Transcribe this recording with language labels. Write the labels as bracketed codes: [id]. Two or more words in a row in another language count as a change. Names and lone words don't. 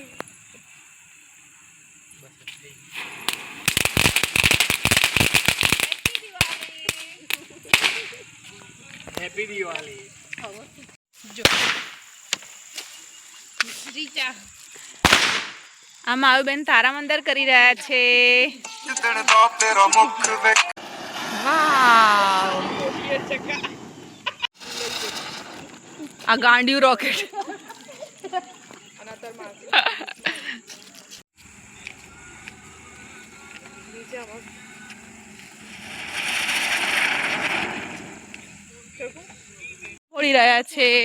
[gu] હેપી દિવાળી. જો રીચા આ મારું બેન તારા મંદર કરી રહ્યા છે. [pa] ਜਿੱਦਣ ਦਾ ਤੇਰਾ ਮੁਖ ਵੇਖ [gu] વાવ. આ ગાંડિયું રોકેટ. ફોડી રહ્યા છે.